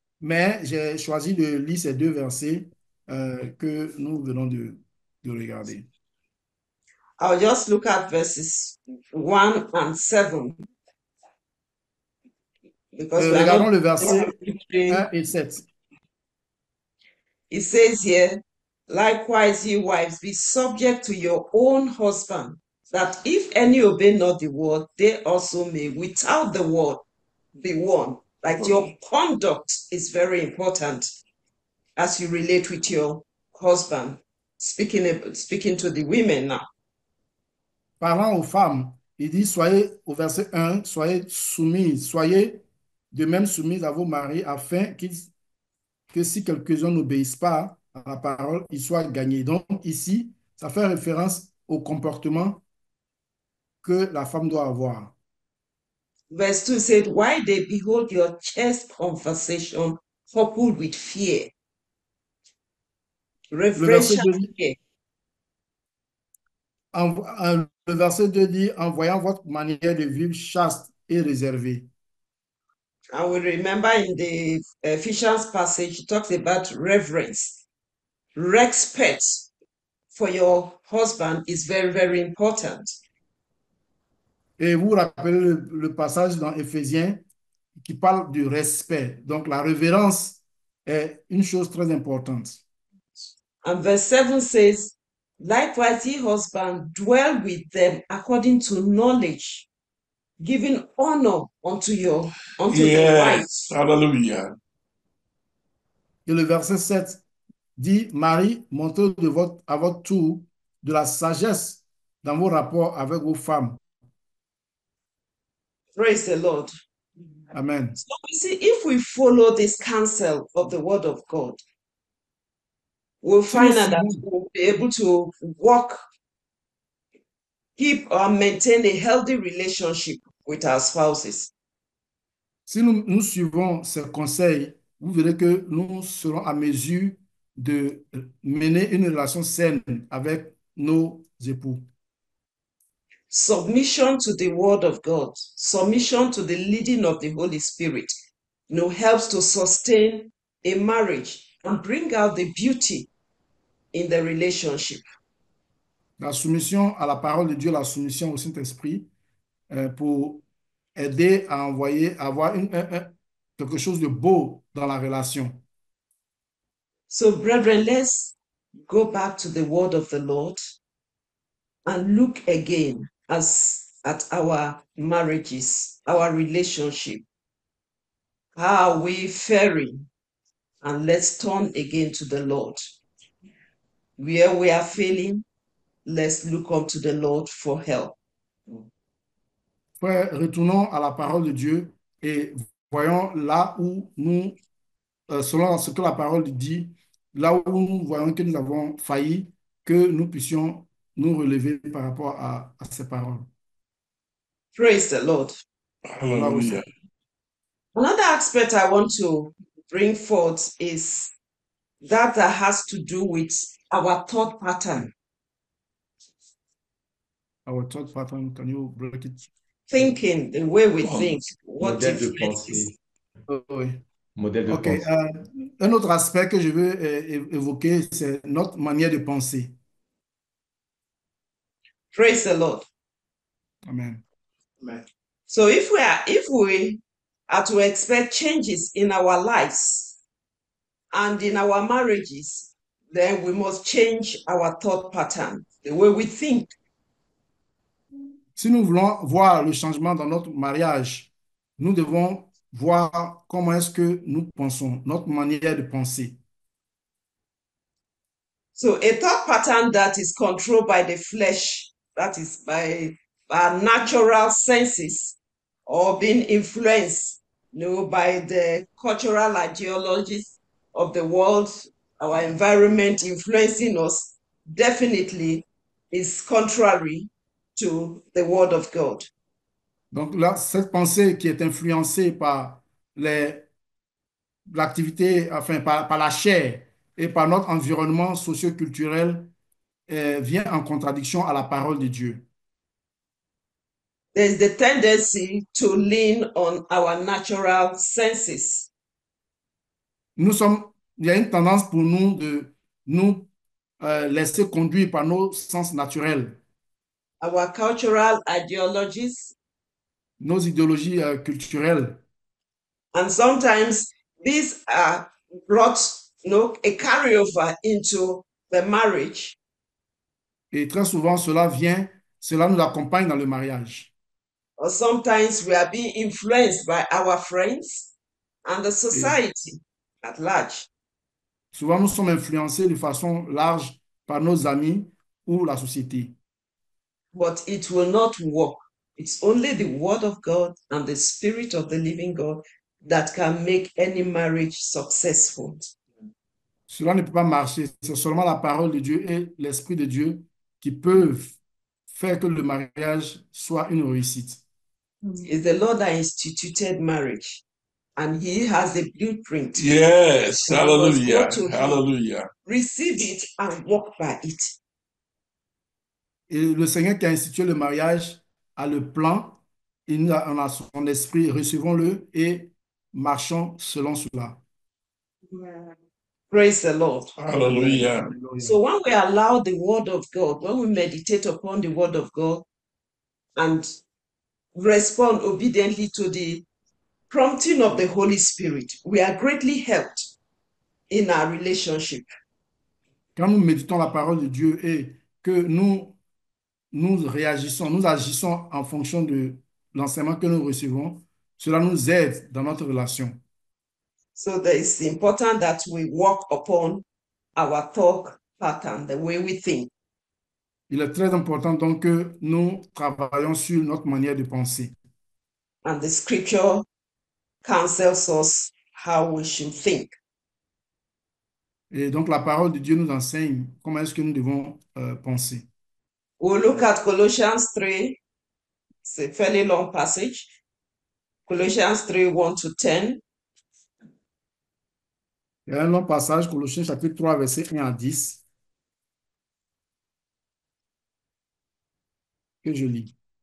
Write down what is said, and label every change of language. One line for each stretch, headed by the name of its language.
French: Mais j'ai choisi de lire ces deux versets que nous venons de regarder.
English: I'll just look at verses 1 and 7. Because we are
French: Regardons
English: not
French: le verset
English: reading.
French: 1 et 7.
English: It says here, likewise, ye wives, be subject to your own husband, that if any obey not the word, they also may, without the word, be won. Like your conduct is very important as you relate with your husband. Speaking to the women now.
French: Parlant aux femmes, il dit, soyez, au verset 1, soyez soumises, soyez de même soumises à vos maris, afin que si quelques-uns n'obéissent pas à la parole, ils soient gagnés. Donc ici, ça fait référence au comportement que la femme doit avoir.
English: Verse 2 said, why they behold your chaste conversation coupled with fear. Reverential fear.
French: Le verset 2 dit, en voyant votre manière de vivre chaste et réservée.
English: And we remember in the Ephesians passage, it talks about reverence. Respect for your husband is very, very important.
French: Et vous vous rappelez le passage dans Éphésiens qui parle du respect. Donc la révérence est une chose très importante.
English: And verse 7 says, likewise, ye husband, dwell with them according to knowledge, giving honor unto your wife. Yes. Hallelujah.
French: Et le verset 7 dit, Marie, montrez à votre tour de la sagesse dans vos rapports avec vos femmes.
English: Praise the Lord. Amen. So you see, if we follow this counsel of the word of God, we'll find out that we'll be able to walk, keep or maintain a healthy relationship with our spouses.
French: Si nous suivons ces conseils, vous verrez que nous serons à mesure de mener une relation saine avec nos époux.
English: Submission to the word of God, submission to the leading of the Holy Spirit, helps to sustain a marriage and bring out the beauty in the relationship.
French: La soumission à la parole de Dieu, la soumission au Saint-Esprit, pour aider à avoir quelque chose de beau dans la relation.
English: So, brethren, let's go back to the word of the Lord and look again at our marriages, our relationship. How are we faring? And let's turn again to the Lord. Where we are failing, let's look unto the Lord for help.
French: Frère, retournons à la parole de Dieu et voyons là où nous, selon ce que la parole dit, là où nous voyons que nous avons failli, que nous puissions nous relever par rapport à ces paroles.
English: Praise the Lord. Hallelujah. Another aspect I want to bring forth is that has to do with our thought pattern. Our thought pattern, can you break it? Thinking, the way we think, what
French: Modèle de
English: influences.
French: pensée. Oui. Modèle de
English: OK.
French: pensée. Un autre aspect que je veux évoquer, c'est notre manière de penser.
English: Praise the Lord. Amen. So if we are to expect changes in our lives and in our marriages, then we must change our thought pattern, the way we think.
French: Si nous voulons voir le changement dans notre mariage, nous devons voir comment est-ce que nous pensons, notre manière de penser.
English: So a thought pattern that is controlled by the flesh, that is by our natural senses, or being influenced, by the cultural ideologies of the world, our environment influencing us, definitely is contrary to the word of God.
French: Donc là, cette pensée qui est influencée par l'activité, enfin par la chair et par notre environnement socio-culturel vient en contradiction à la parole de Dieu.
English: There's the tendency to lean on our natural senses.
French: Il y a une tendance pour nous de nous laisser conduire par nos sens naturels,
English: Our cultural ideologies,
French: nos idéologies culturelles.
English: and sometimes these are brought, a carryover into the marriage.
French: Et très souvent, cela nous accompagne dans le mariage.
English: Or sometimes we are being influenced by our friends and the society at large.
French: Souvent, nous sommes influencés de façon large par nos amis ou la société.
English: But it will not work. It's only the word of God and the spirit of the living God that can make any marriage successful.
French: Cela ne peut pas marcher. C'est seulement la parole de Dieu et l'Esprit de Dieu qui peuvent faire que le mariage soit une réussite.
English: It's the Lord that instituted marriage, and He has a blueprint. Yes, And we must go hallelujah, to Him, hallelujah. receive it, and walk by it.
French: Et le Seigneur qui a institué le mariage a le plan, il en a son esprit, recevons-le et marchons selon cela.
English: Praise the Lord. Hallelujah. So when we allow the word of God, when we meditate upon the word of God and respond obediently to the prompting of the Holy Spirit, we are greatly helped in our relationship.
French: Quand nous méditons la parole de Dieu et que nous réagissons, nous agissons en fonction de l'enseignement que nous recevons, cela nous aide dans notre relation.
English: So it's important that we work upon our thought pattern, the way we think.
French: Il est très important donc que nous travaillons sur notre manière de penser.
English: And the scripture counsels us how we should think.
French: Et donc la parole de Dieu nous enseigne comment est-ce que nous devons penser.
English: We'll look at Colossians 3. It's a fairly long passage. Colossians 3, 1 to 10.
French: Il y a un long passage, Colossiens chapitre 3, verset 1 à 10, que je lis.